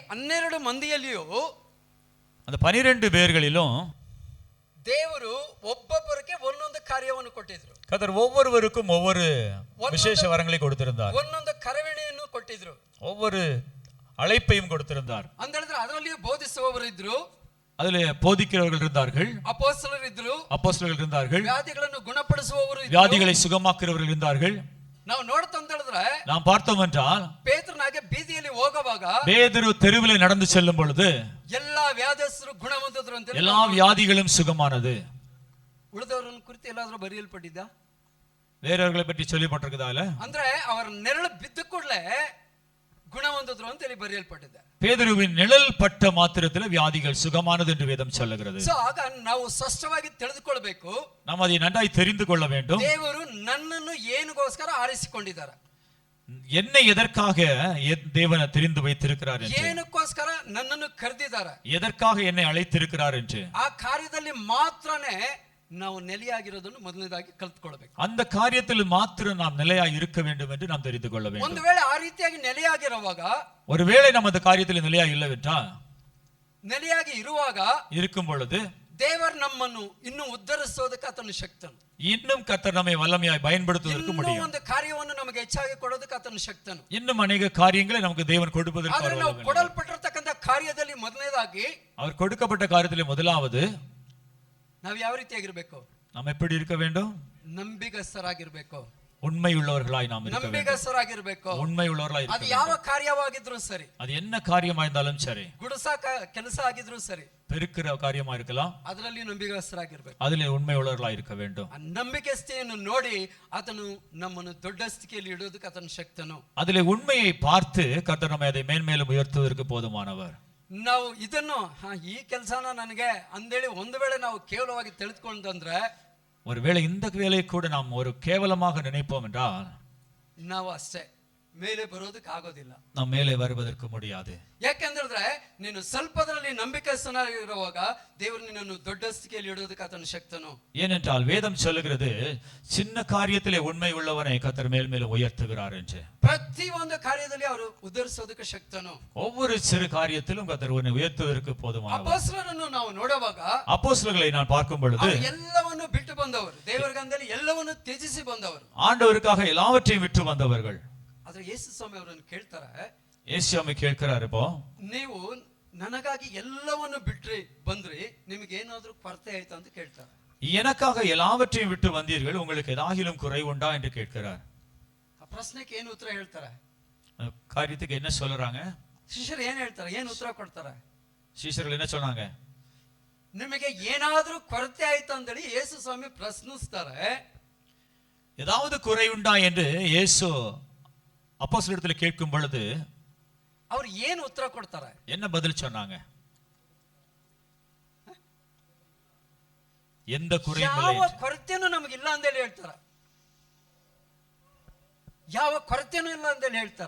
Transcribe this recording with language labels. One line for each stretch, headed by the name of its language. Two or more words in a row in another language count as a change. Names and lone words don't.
Kannada: ಹೇಳಿದ್ರೆ ಈ 12 ಮಂದಿಯಲ್ಲಿಯೂ
Tamil: அந்த 12 பேர்களிலும்
Kannada: ದೇವರು ಒಬ್ಬೊಬ್ಬರಿಗೆ ಒಂದೊಂದು ಕಾರ್ಯವನ್ನು ಕೊಟ್ಟಿದ್ರು.
Tamil: கர்த்தர் ஒவ்வொருவருக்கும் ஒவ்வொரு விசேஷ வரங்களை கொடுத்திருந்தார்.
Kannada: ಒಂದೊಂದು ಕರವಣಿಯನ್ನು ಕೊಟ್ಟಿದ್ರು.
Tamil: ஒவ்வொரு அழைப்பையும் கொடுத்திருந்தார்.
Kannada: ಅಂತ ಹೇಳಿದ್ರೆ ಅದರಲ್ಲಿಯೂ ಬೋಧಿಸುವವರು ಇದ್ರು,
Tamil: அதிலே போதிக்கிறவர்கள் இருந்தார்கள்,
Kannada: ಅಪೊಸ್ತಲರು ಇದ್ರು,
Tamil: அப்போஸ்தலர்கள் இருந்தார்கள்,
Kannada: ವ್ಯಾಧಿಗಳನ್ನು ಗುಣಪಡಿಸುವವರು ಇದ್ರು,
Tamil: வியாதிகளை சுகமாக்குறவர்கள் இருந்தார்கள்.
Kannada: ನಾವು ನೋಡ್ತಾ ಅಂತ ಹೇಳಿದ್ರೆ
Tamil: நாம் பார்த்தோம் என்றால்
Kannada: ಪೇತ್ರನಾಗೆ ಬೀದಿಯಲ್ಲಿ ಹೋಗುವಾಗ
Tamil: பேதுரு தெருவிலே நடந்து செல்லும் பொழுது
Kannada: ಎಲ್ಲಾ ವ್ಯಾಧಿಸ್ಥರು ಗುಣ ಹೊಂದಿದ್ರು ಅಂತ
Tamil: எல்லா வியாதிகளும் சுகமானது.
Kannada: ಉಳಿದವರನ್ನು ಕುರಿತು ಎಲ್ಲಾದ್ರೂ ಬರೆಯಲ್ಪಟ್ಟಿದ್ದ?
Tamil: வேறவர்களை பற்றி சொல்லப்பட்டிருக்குதா? இல்ல.
Kannada: ಅಂದ್ರೆ ಅವರ ನೆರಳು ಬಿದ್ದ ಕೂಡಲೇ ಗುಣ ಹೊಂದಿದ್ರು ಅಂತ ಹೇಳಿ ಬರೆಯಲ್ಪಟ್ಟಿದೆ.
Tamil: பேதுருவின் நிழல் பட்ட மாத்திரத்தில் வியாதிகள் சுகமானது என்று வேதம் சொல்லுகிறது.
Kannada: ಸೋ ಆಗ ನಾವು ಸ್ಪಷ್ಟವಾಗಿ ತಿಳಿದುಕೊಳ್ಳಬೇಕು,
Tamil: நாம் அதை நன்றாய் தெரிந்து கொள்ள வேண்டும்.
Kannada: ದೇವರು ನನ್ನನ್ನು ಏನಗೋಸ್ಕರ ಆರಿಸಿಕೊಂಡಿದ್ದಾರೆ,
Tamil: என்னை எதற்காக தேவன் தெரிந்து வைத்திருக்கிறார் என்று,
Kannada: ಏನಕ್ಕೋಸ್ಕರ ನನ್ನನ್ನು ಕರೆದಿದ್ದಾರೆ,
Tamil: எதற்காக என்னை அழைத்திருக்கிறார் என்று,
Kannada: ಆ ಕಾರ್ಯದಲ್ಲಿ ಮಾತ್ರನೇ ನಾವು ನೆಲೆಯಾಗಿರೋದನ್ನು ಮೊದಲನೇದಾಗಿ ಕಲ್ತ್ಕೊಳ್ಬೇಕು.
Tamil: அந்த காரியத்தில் மாத்திரம் நாம் நிலையாய் இருக்க வேண்டும் என்று நாம் தெரிந்து கொள்ள வேண்டும்.
Kannada: ಒಂದು ವೇಳೆ ಆ ರೀತಿಯಾಗಿ ನೆಲೆಯಾಗಿರುವಾಗ,
Tamil: ஒருவேளை நாம் அந்த காரியத்தில் நிலையாய் இல்லவென்றால்,
Kannada: ನೆಲೆಯಾಗಿ ಇರುವಾಗ
Tamil: இருக்கும் பொழுது
Kannada: ದೇವರು ನಮ್ಮನ್ನು ಇನ್ನೂ ಉದ್ಧರಿಸೋದಕ್ಕೆ ಆತನ ಶಕ್ತನು,
Tamil: இன்னும் கர்த்தர் நம்மை வல்லமையாய் பயன்படுத்துவதற்கு
Kannada: ಇನ್ನೂ
Tamil: முடியும்.
Kannada: ಒಂದು ಕಾರ್ಯವನ್ನು ನಮಗೆ ಹೆಚ್ಚಾಗಿ ಕೊಡೋದಕ್ಕೆ ಆತನ ಶಕ್ತನು.
Tamil: இன்னும் ಅನೇக காரியங்களை நமக்கு தேவன் கொடுப்பதற்கு
Kannada: ಆದ್ರೆ
Tamil: அவர்
Kannada: ನಾವು
Tamil: வல்லமை.
Kannada: ಕೊಡಲ್ಪಟ್ಟಿರ್ತಕ್ಕಂಥ ಕಾರ್ಯದಲ್ಲಿ ಮೊದಲನೇದಾಗಿ
Tamil: அவர் கொடுக்கப்பட்ட காரியத்திலே முதலாவது
Kannada: ನಾವು ಯಾವ ರೀತಿಯಾಗಿರ್ಬೇಕು?
Tamil: நாம் எப்படி இருக்க வேண்டும்?
Kannada: ನಂಬಿಗಸ್ತರಾಗಿರ್ಬೇಕು,
Tamil: உண்மை உள்ளவர்களாய் நாம் இருக்க வேண்டும்.
Kannada: ನಂಬಿಗಸ್ತರಾಗಿರ್ಬೇಕು.
Tamil: உண்மை உள்ளவர்களாய்
Kannada: ಅದು
Tamil: இருக்க
Kannada: ಯಾವ
Tamil: வேண்டும்.
Kannada: ಕಾರ್ಯವಾಗಿದ್ರು ಸರಿ,
Tamil: அது என்ன காரியமா இருந்தாலும் சரி,
Kannada: ಗುಡಸಾಕ ಕೆಲಸ ಆಗಿದ್ರು ಸರಿ,
Tamil: பெருக்கிற காரியமா இருக்கலாம்,
Kannada: ಅದರಲ್ಲಿ ನಂಬಿಗಸ್ತರಾಗಿರ್ಬೇಕು.
Tamil: அதிலே உண்மை உள்ளவர்களாய் இருக்க வேண்டும்.
Kannada: ಆ ನಂಬಿಕೆಸ್ತೆಯನ್ನು ನೋಡಿ ಆತನು ನಮ್ಮನ್ನು ದೊಡ್ಡ ಸ್ಥಿತಿಯಲ್ಲಿ ಇಡೋದಕ್ಕೆ ಆತನ ಶಕ್ತನು.
Tamil: அதிலே உண்மையை பார்த்து கர்த்தர் நம்மை அதை மேன்மேலும் உயர்த்துவதற்கு போதுமானவர்.
Kannada: ನಾವು ಇದನ್ನು ಈ ಕೆಲಸನ ನನಗೆ ಅಂದೇಳಿ ಒಂದು ವೇಳೆ ನಾವು ಕೇವಲವಾಗಿ ತಿಳಿದುಕೊಂಡ್ರೆ,
Tamil: ஒருவேளை இந்த வேலையை கூட நாம் ஒரு கேவலமாக நினைப்போம் என்றால்
Kannada: ನಾವು ಅಷ್ಟೇ ಮೇಲೆ ಬರೋದಕ್ಕೆ ಆಗೋದಿಲ್ಲ,
Tamil: நாம் மேலே வருவதற்கு முடியாது.
Kannada: ಯಾಕೆಂದ್ರೆ ನೀನು ಸ್ವಲ್ಪದರಲ್ಲಿ ನಂಬಿಕೆಸ್ತನಾಗಿರುವಾಗ ದೇವರು ನಿನ್ನನ್ನು ದೊಡ್ಡ ಸ್ಥಿತಿಯಲ್ಲಿ ಇಡೋದಕ್ಕೆ ಆತನ ಶಕ್ತನು.
Tamil: ஏனென்றால் வேதம் சொல்லுகிறது சின்ன காரியத்திலே உண்மை உள்ளவனை கர்த்தர் மேல் மேலும் உயர்த்துகிறார் என்று.
Kannada: ಪ್ರತಿ ಒಂದು ಕಾರ್ಯದಲ್ಲಿ ಅವರು ಉದ್ಧರಿಸೋದಕ್ಕೆ ಶಕ್ತನು.
Tamil: ஒவ்வொரு சிறு காரியத்திலும் கர்த்தர் உன்னை உயர்த்துவதற்கு போதுமானவர்.
Kannada: ಅಪೊಸ್ತಲರನ್ನು ನಾವು ನೋಡುವಾಗ
Tamil: அப்போஸ்தலர்களை நான் பார்க்கும் பொழுது
Kannada: ಅವರು ಎಲ್ಲವನ್ನು ಬಿಟ್ಟು ಬಂದವರು, ದೇವರಿಗಂದಲ್ಲಿ ಎಲ್ಲವನ್ನು ತ್ಯಜಿಸಿ ಬಂದವರು,
Tamil: ஆண்டவருக்காக எல்லாவற்றையும் விட்டு வந்தவர்கள்.
Kannada: ಆದ್ರೆ ಯೇಸು ಸ್ವಾಮಿ ಅವರನ್ನು ಕೇಳ್ತಾರೆ,
Tamil: ஏசியாமை கேட்கிறார், இப்போ
Kannada: ನೀವು ನನಗಾಗಿ ಎಲ್ಲವನ್ನು ಬಿಟ್ರಿ ಬಂದ್ರಿ, ನಿಮಗೆ ಏನಾದ್ರೂ ಕೊರತೆ ಆಯ್ತಾ ಅಂತ ಕೇಳ್ತಾರೆ.
Tamil: எனக்காக எல்லாவற்றையும் விட்டு வந்தீர்கள், உங்களுக்கு ஏதாகிலும் குறை உண்டா என்று கேட்கிறார்.
Kannada: ಆ ಪ್ರಶ್ನೆಗೆ ಏನು ಉತ್ತರ ಹೇಳ್ತಾರೆ?
Tamil: காரியத்துக்கு என்ன சொல்றாங்க?
Kannada: ಶಿಷ್ಯರು ಏನ್ ಹೇಳ್ತಾರೆ, ಏನ್ ಉತ್ತರ ಕೊಡ್ತಾರೆ?
Tamil: சீஷர்கள் என்ன சொன்னாங்க?
Kannada: ನಿಮಗೆ ಏನಾದ್ರೂ ಕೊರತೆ ಆಯ್ತಾ ಅಂತೇಳಿ ಯೇಸು ಸ್ವಾಮಿ ಪ್ರಶ್ನಿಸ್ತಾರೆ.
Tamil: ஏதாவது குறை உண்டா என்று இயேசு அப்போஸ்தலரிடத்தில் கேட்கும் பொழுது
Kannada: ಅವ್ರು ಏನು ಉತ್ತರ ಕೊಡ್ತಾರೆ?
Tamil: என்ன பதில் சொன்னாங்க? எந்த குறையும் இல்லை.
Kannada: ಯಾವ ಕೊರತೆನೂ ನಮಗಿಲ್ಲ ಅಂತೇಳಿ ಹೇಳ್ತಾರೆ. ಯಾವ ಕೊರತೆನೂ ಇಲ್ಲ ಅಂತೇಳಿ ಹೇಳ್ತಾರೆ.